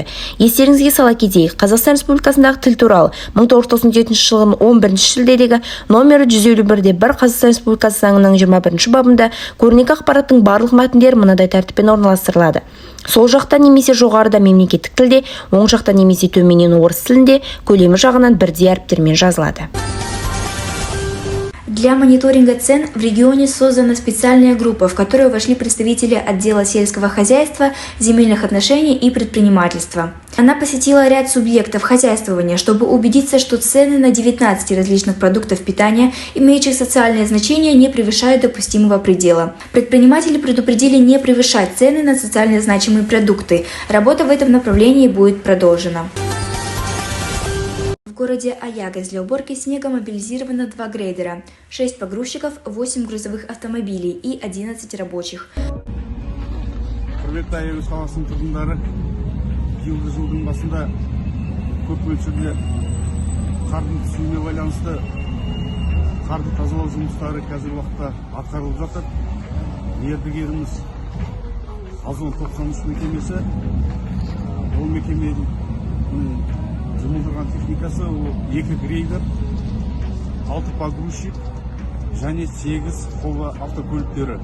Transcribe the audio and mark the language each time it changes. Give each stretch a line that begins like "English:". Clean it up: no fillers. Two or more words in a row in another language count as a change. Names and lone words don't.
Kazakh: Естеріңізге сала кетейік, Қазақстан Республикасындағы тіл туралы 1997 жылдың 11 шілдедегі номері 151-де Қазақстан Республикасы заңының 21 бабында көрнекі ақпараттың барлық мәтіндері мынадай тәртіппен орналастырылады. Сол жақта немесе жоғарыда мемлекеттік тілде, оң жақта немесе төменнен орыс тілінде, көлемі жағынан бірдей әріптермен жазылады.
Russian: Для мониторинга цен в регионе создана специальная группа, в которую вошли представители отдела сельского хозяйства, земельных отношений и предпринимательства. Она посетила ряд субъектов хозяйствования, чтобы убедиться, что цены на 19 различных продуктов питания, имеющих социальное значение, не превышают допустимого предела. Предприниматели предупредили не превышать цены на социально значимые продукты. Работа в этом направлении будет продолжена. В городе Аягоз для уборки снега мобилизировано 2 грейдера, 6 погрузчиков, 8 грузовых автомобилей и 11 рабочих.
Kazakh: Құрметті Аягөз қаласының тұрғындары, биылғы жылдың басында көп мөлшерде қардың түсуіне байланысты қарды тазалау жұмыстары қазіргі уақытта атқарылып жатыр. Мердігеріміз Озон 93 мекемесі, ол мекеменің жұмылдырған техникасы 2 грейдер, 6 погрузчик және 8 қола автокөліктері.